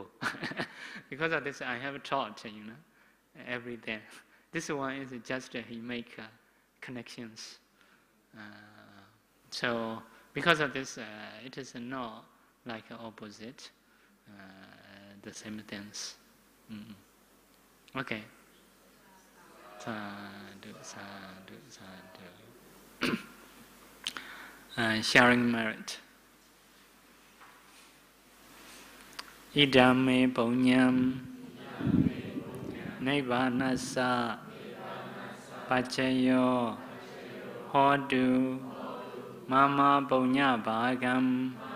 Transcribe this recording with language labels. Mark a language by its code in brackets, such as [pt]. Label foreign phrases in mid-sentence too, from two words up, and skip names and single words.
[en] Because of this, I have taught, every day. This one is just he make connections. So because of this, it is not like opposite, the same things. [pi] Okay. Sadhu, sadhu, sadhu. [en] Sharing merit. [pi] Idame punyam Nibbanasa Pachayo Hodu Mama punya bhagam